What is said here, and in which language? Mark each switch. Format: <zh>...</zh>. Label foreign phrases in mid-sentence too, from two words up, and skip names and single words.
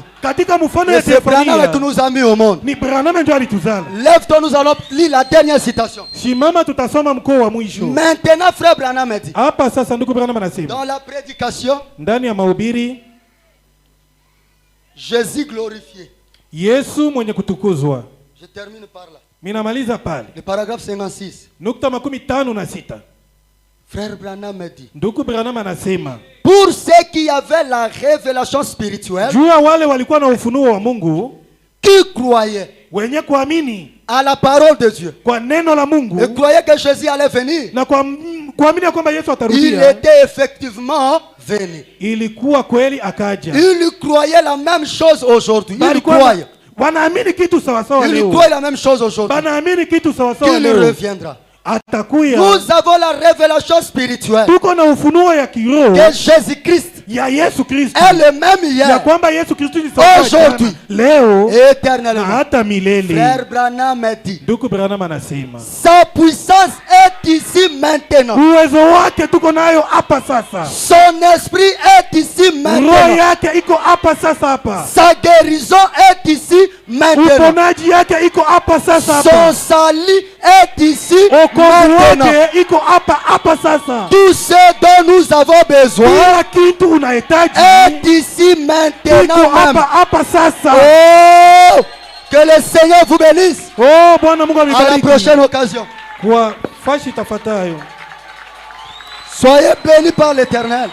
<fr>Et c'est Branham qui nous a mis au monde. Lève-toi, nous allons lire la dernière citation. Maintenant, frère Branham a dit, dans la prédication, Jésus glorifié.</fr> <sw>Yesu mwenye kutukuzwa.</sw> <fr>Je termine par là.</fr> <sw>Minamaliza pale.</sw> <fr>Le paragraphe 56.</fr> <sw>Nukta 56.</sw> <fr>Frère Branham a dit.</fr> <sw>Ndugu Branham anasema,</sw> <fr>pour ceux qui avaient la révélation spirituelle,</fr> <sw>jua wale walikuwa na ufunuo wa Mungu,</sw> <fr>qui croyaient,</fr> <sw>wenye kuamini</sw> <fr>à la parole de Dieu,</fr> <sw>kwa neno la Mungu,</sw> <fr>et croyaient que Jésus allait venir,</fr> <sw>na kuamini kwamba Yesu atarudia.</sw> <fr>Il était effectivement venu.</fr> <sw>Ilikuwa kweli akaja.</sw> <fr>Il croyait la même chose aujourd'hui. Il croyait.</fr> <sw>Wanaamini kitu sawa sawa leo.</sw> <fr>Il croit la même chose aujourd'hui.</fr> <sw>Wanaamini kitu sawa sawa leo.</sw> <fr>Il reviendra.</fr> <sw>Atakuya.</sw> <fr>Nous avons la révélation spirituelle.</fr> <sw>Tuko na ufunuo ya kiroho.</sw> <fr>Que Jésus-Christ</fr> <sw>ya Yesu Kristo</sw> <fr>est le même hier.</fr> <sw>Ya kwamba Yesu Kristo ni sawa</sw> <fr>aujourd'hui,</fr> <sw>leo,</sw> <fr>éternellement.</fr> <sw>Na hata milele.</sw> <fr>Frère Branham a dit.</fr> <sw>Ndugu Branham anasema,</sw> <fr>sa puissance est ici maintenant.</fr> <sw>Uwezo wake tuko nayo hapa sasa.</sw> <fr>Son esprit est ici maintenant.</fr> <sw>Roho yake iko hapa sasa hapa.</sw> <fr>Sa guérison est ici maintenant.</fr> <sw>Uponaji yake iko hapa sasa hapa.</sw> <fr>Son salut est ici maintenant.</fr> <sw>Iko hapa sasa.</sw> <fr>Tout ce dont nous avons besoin est ici maintenant même. Oh, que le Seigneur vous bénisse. À la prochaine occasion. Soyez bénis par l'Éternel.</fr>